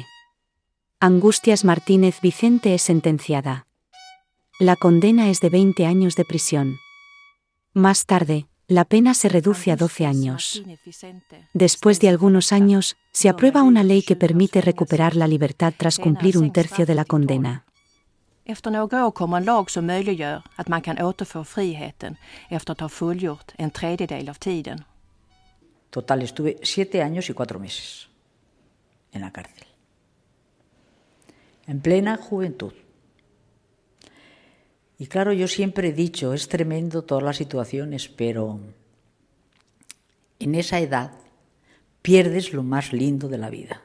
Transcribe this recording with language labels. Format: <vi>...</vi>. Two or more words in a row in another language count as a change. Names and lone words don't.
<es>Angustias Martínez Vicente es sentenciada. La condena es de 20 años de prisión. Más tarde, la pena se reduce a 12 años. Después de algunos años, se aprueba una ley que permite recuperar la libertad tras cumplir un tercio de la condena.</es> <sv>Efter några år kommer en lag som möjliggör att man kan återfå friheten efter att ha fullgjort en tredjedel av tiden.</sv> <es>Total, estuve 7 años y 4 meses en la cárcel. En plena juventud. Y claro, yo siempre he dicho, es tremendo todas las situaciones, pero en esa edad pierdes lo más lindo de la vida.</es>